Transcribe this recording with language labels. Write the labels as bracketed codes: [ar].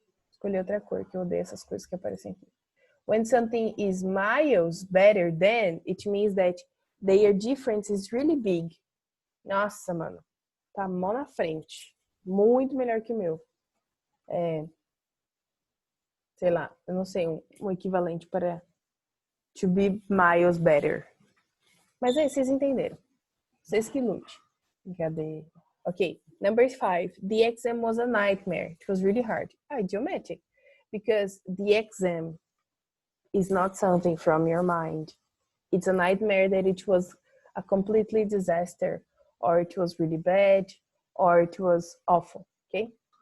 [pt] Escolhi outra cor, que eu odeio essas coisas que aparecem aqui. [en] When something is miles better than, it means that their difference is really big. [pt] Nossa, mano. Tá mó na frente. Muito melhor que o meu. Sei lá, eu não sei um equivalente para [en] to be miles better. [pt] Mas aí, vocês entenderam. Vocês que lute. Cadê? [en] Okay, number 5. The exam was a nightmare. It was really hard. Idiomatic. Because the exam is not something from your mind. It's a nightmare that it was a completely disaster, or it was really bad, or it was awful, okay?